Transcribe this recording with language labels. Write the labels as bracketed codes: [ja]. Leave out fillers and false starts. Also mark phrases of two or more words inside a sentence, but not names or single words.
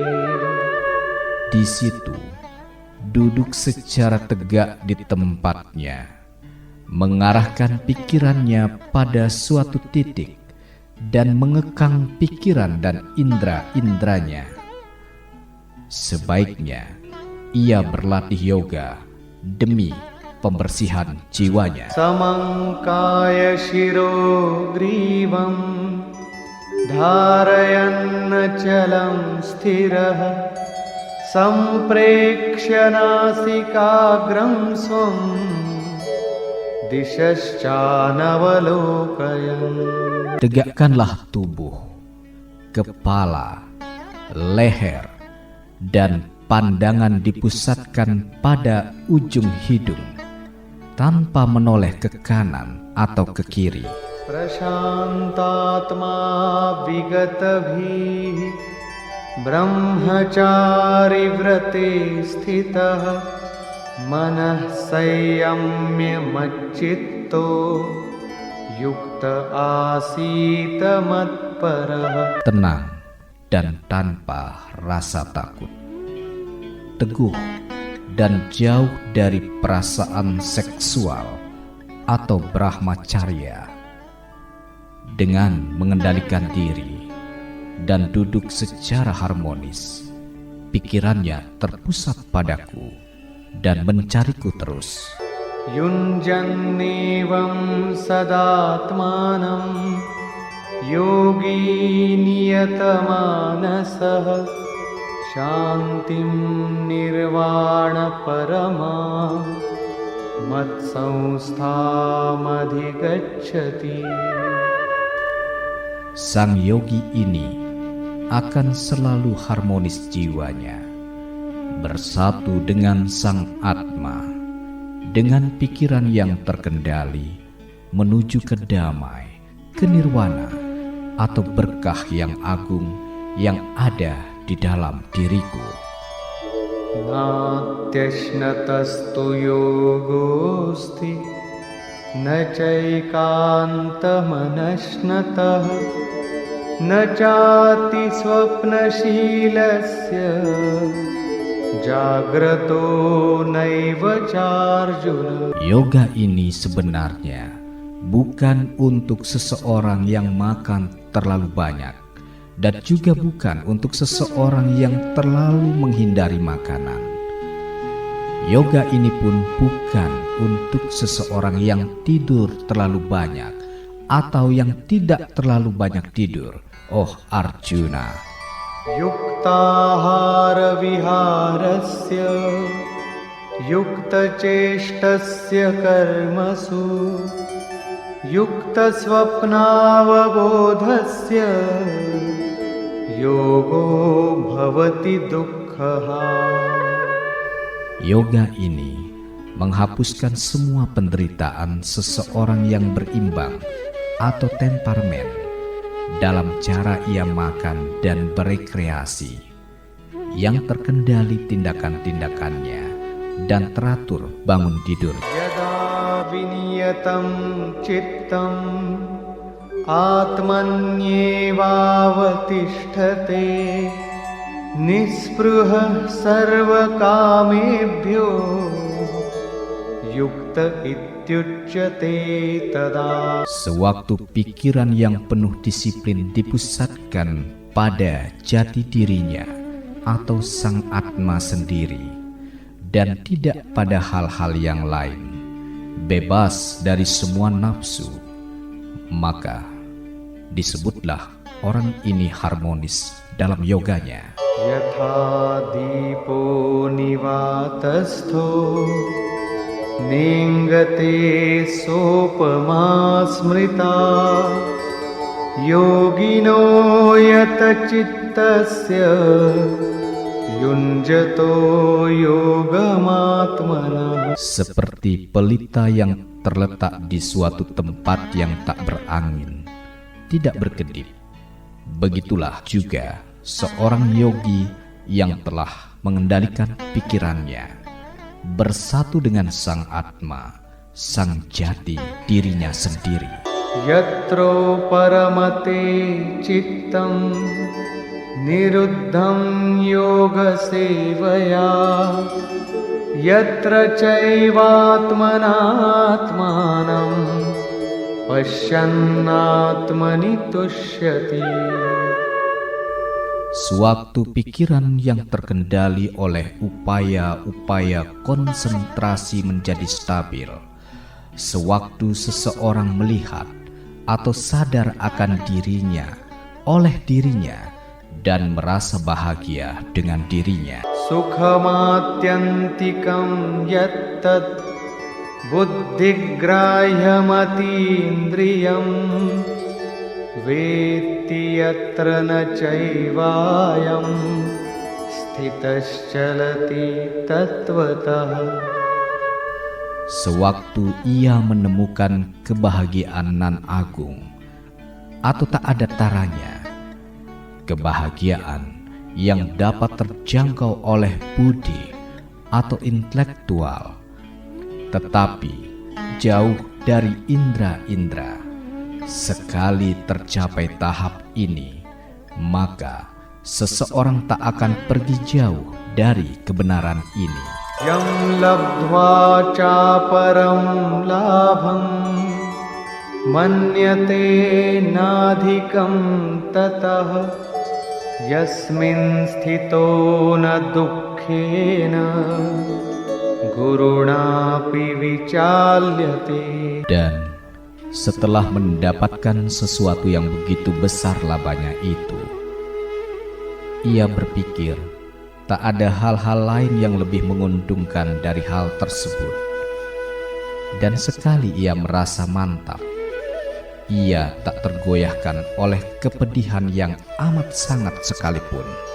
[id] Di situ duduk secara tegak di tempatnya, mengarahkan pikirannya pada suatu titik dan mengekang pikiran dan indera-inderanya. Sebaiknya ia berlatih yoga demi pembersihan jiwanya. [sa] समङ्काय शिरो ग्रीवं धारयन्न चलं स्थिरः सम्प्रेक्ष्य नासिकाग्रं स्वं दिशश्चानवलोकयन्. [id] Tegakkanlah tubuh, kepala, leher, dan pandangan dipusatkan pada ujung hidung tanpa menoleh ke kanan atau ke kiri. [sa] प्रशान्तात्मा विगतभिः ब्रह्मचारि व्रते स्थितः मनः संयम्य मच्चित्तो युक्त आसीत मत्परः. [id] Tenang dan tanpa rasa takut, teguh dan jauh dari perasaan seksual atau brahmacarya, dengan mengendalikan diri dan duduk secara harmonis. Pikirannya terpusat padaku dan mencariku terus. [sa] युञ्जन्नेवं सदात्मानं योगी नियतमानसः शान्तिं निर्वाणपरमां मत्संस्थामधिगच्छति. [id] Sang yogi ini akan selalu harmonis jiwanya, bersatu dengan Sang Atma, dengan pikiran yang terkendali, menuju ke damai, ke nirwana, atau berkah yang agung yang ada di dalam diriku. [sa] नात्यश्नतस्तु योगोऽस्ति न चैकान्तमनश्नतः न चाति स्वप्नशीलस्य जाग्रतो नैव चार्जुन. [id] Yoga ini sebenarnya bukan untuk seseorang yang makan terlalu banyak, dan juga bukan untuk seseorang yang terlalu menghindari makanan. Yoga ini pun bukan untuk seseorang yang tidur terlalu banyak atau yang tidak terlalu banyak tidur, oh Arjuna. [sa] युक्ताहार विहारस्य युक्तचेष्टस्य कर्मसु युक्तस्वप्नावबोधस्य योगो भवति दुःखः. [id] Yoga ini menghapuskan semua penderitaan seseorang yang berimbang atau temperamen dalam cara ia makan dan berekreasi, yang terkendali tindakan-tindakannya dan teratur bangun tidur. [sa] यदा विनियतं चित्तं आत्मन्येवावतिष्ठते निःस्पृहः सर्वकामेभ्यो युक्त इत्युच्यते तदा. [id] Sewaktu pikiran yang penuh disiplin dipusatkan pada jati dirinya atau Sang Atma sendiri, dan tidak pada hal-hal yang lain, bebas dari semua nafsu, maka disebutlah orang ini harmonis dalam yoganya. [sa] यथा दीपो निवातस्थो नेङ्गते सोपमा स्मृता योगिनो यतचित्तस्य युञ्जतो योगमात्मनः. [id] Seperti pelita yang terletak di suatu tempat yang tak berangin, tidak berkedip, begitulah juga seorang yogi yang telah mengendalikan pikirannya, bersatu dengan Sang Atma, Sang Jati dirinya sendiri. [sa] यत्रो परमते चित्तं निरुद्धं योगसेवया यत्र चैवात्मनात्मानं पश्यन्नात्मनि तुष्यति. [id] Suatu pikiran yang terkendali oleh upaya-upaya konsentrasi menjadi stabil, sewaktu seseorang melihat atau sadar akan dirinya oleh dirinya dan merasa bahagia dengan dirinya. [sa] सुखमात्यन्तिकं यत्तत् बुद्धिग्राह्यमतीन्द्रियं वेत्ति यत्र न चैवायं स्थितश्चलति तत्त्वतः. [id] Sewaktu ia menemukan kebahagiaan nan agung atau tak ada taranya, kebahagiaan yang dapat terjangkau oleh budi atau intelektual, tetapi jauh dari indera-indera. Sekali tercapai tahap ini, maka seseorang tak akan pergi jauh dari kebenaran ini. [sa] यं लब्ध्वा चापरं लाभं मन्यते नाधिकं ततः यस्मिन् स्थितो न दुःखेन गुरुणापि विचाल्यते. [id] Dan setelah mendapatkan sesuatu yang begitu besar labanya itu, ia berpikir tak ada hal-hal lain yang lebih menguntungkan dari hal tersebut. Dan sekali ia merasa mantap, ia tak tergoyahkan oleh kepedihan yang amat sangat sekalipun.